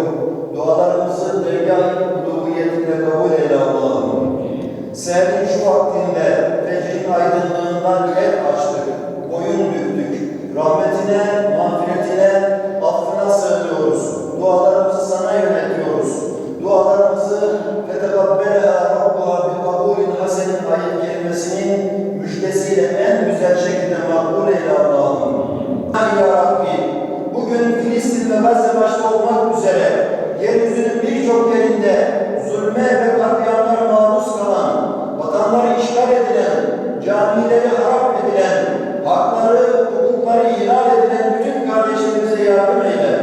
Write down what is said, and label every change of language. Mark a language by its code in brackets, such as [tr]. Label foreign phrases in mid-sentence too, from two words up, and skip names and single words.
[tr] Dualarımızı dergâh-ı uluhiyetinde kabul eyle Allah'ım. Seherin şu vaktinde fecrin aydınlığından el açtık, boyun büktük. Rahmetine, mağfiretine, affına sığınıyoruz. Dualarımızı sana yöneltiyoruz. Dualarımızı [ar] فَتَقَبَّلَهَا رَبُّهَا بِقَبُولٍ حَسَنٍ [tr] ayet kelimesinin müjdesiyle en güzel şekilde makbul eyle Allah'ım. Ya Rabbi, bugün Filistin ve Gazze başta olmak üzere yeryüzünün birçok yerinde zulme ve katliamlara maruz kalan, vatanları işgal edilen, camileri harap edilen, hakları, hukukları ihlal edilen bütün kardeşlerimize yardım eyle.